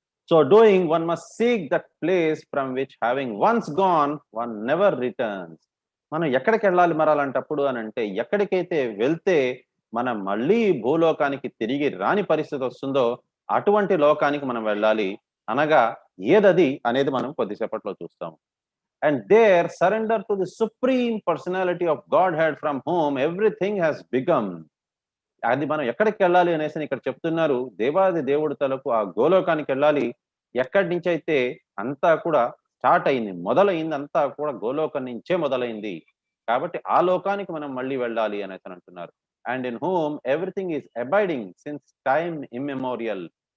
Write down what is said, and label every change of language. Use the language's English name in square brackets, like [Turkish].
[English] So doing one must seek that place from which having once gone one never returns. [Telugu] మనం ఎక్కడికెళ్ళాలి మరలాంటప్పుడు అనంటే, ఎక్కడికైతే వెళ్తే మనం మళ్ళీ భూలోకానికి తిరిగి రాని పరిస్థితొస్తుందో, అటువంటి లోకానికి మనం వెళ్ళాలి. అనగా ఏదది అనేది మనం కొద్దిసేపట్లో చూస్తాం. [English] And there surrender to the supreme personality of Godhead from whom everything has begun. [Telugu] అది మనం ఎక్కడికెళ్ళాలి అనేసని ఇక్కడ చెప్తున్నారు. దేవాది దేవుడు తలకు ఆ గోలోకానికెళ్ళాలి. ఎక్కడి నుంచైతే అంతా కూడా స్టార్ట్ అయింది. మొదలైందంతా కూడా గోలోకం నుంచే మొదలైంది. కాబట్టి ఆ లోకానికి మనం మళ్ళీ వెళ్ళాలి అనేసని అంటున్నారు. [English] And in whom everything is abiding since time immemorial.